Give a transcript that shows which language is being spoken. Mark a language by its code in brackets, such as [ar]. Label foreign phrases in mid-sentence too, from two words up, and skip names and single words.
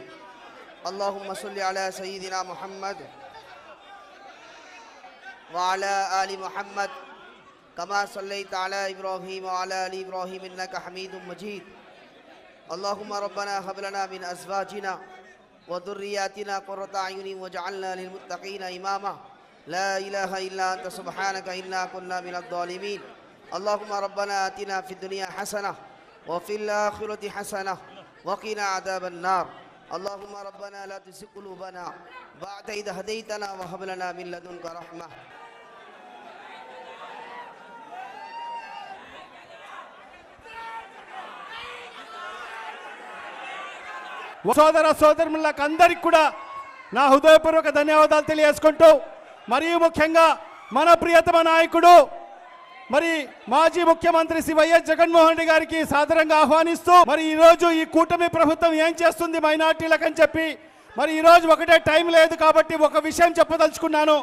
[ar] اللهم صل على سيدنا محمد وعلى آل محمد كما صليت على إبراهيم وعلى آل إبراهيم إنك حميد مجيد. اللهم ربنا هب لنا من أزواجنا و ذُرِّيَّاتِنَا قُرَّةَ أَعْيُنٍ وَاجْعَلْنَا لِلْمُتَّقِينَ إِمَامًا لا إله إلا أنت سبحانك إنا كنا من الظالمين. اللهم ربنا آتنا في الدنيا حسنة وفي الآخرة حسنة وقنا عذاب النار. اللهم ربنا لا تزغ قلوبنا بعد إذ هديتنا وهب لنا من لدنك رحمة. [te] సోదర సోదరులకు అందరికి కూడా నా హృదయపూర్వక ధన్యవాదాలు తెలియజేసుకుంటూ, మరియు ముఖ్యంగా మన ప్రియతమ నాయకుడు మరి మాజీ ముఖ్యమంత్రి శ్రీ వైఎస్ జగన్మోహన్ రెడ్డి గారికి సాదరంగా ఆహ్వానిస్తూ, మరి ఈరోజు ఈ కూటమి ప్రభుత్వం ఏం చేస్తుంది మైనార్టీలకని చెప్పి, మరి ఈరోజు ఒకటే టైం లేదు కాబట్టి ఒక విషయం చెప్పదలుచుకున్నాను.